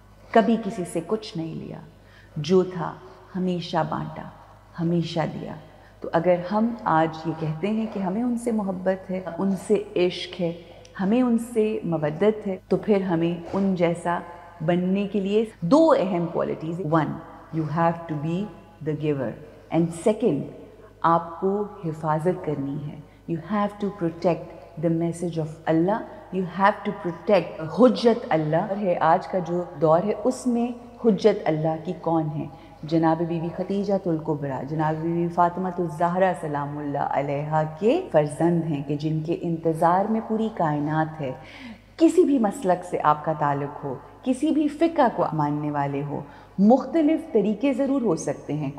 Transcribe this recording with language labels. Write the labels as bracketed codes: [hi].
[ur] کبھی کسی سے کچھ نہیں لیا، جو تھا ہمیشہ بانٹا، ہمیشہ دیا. تو اگر ہم آج یہ کہتے ہیں کہ ہمیں ان سے محبت ہے، ان سے عشق ہے، ہمیں ان سے مودت ہے، تو پھر ہمیں ان جیسا بننے کے لیے 2 اہم qualities. [en] 1, you have to be the giver, and second, [ur] آپ کو حفاظت کرنی ہے. [en] You have to protect the message of Allah. You have to protect [ur] حجت اللہ ہے. آج کا جو دور ہے اس میں حجت اللہ کی کون ہے؟ جناب بی بی خدیجۃ الکبریٰ، جناب بی بی فاطمہ الزہرا سلام اللہ علیہا کے فرزند ہیں، کہ جن کے انتظار میں پوری کائنات ہے. کسی بھی مسلک سے آپ کا تعلق ہو، کسی بھی فقہ کو ماننے والے ہو، مختلف طریقے ضرور ہو سکتے ہیں.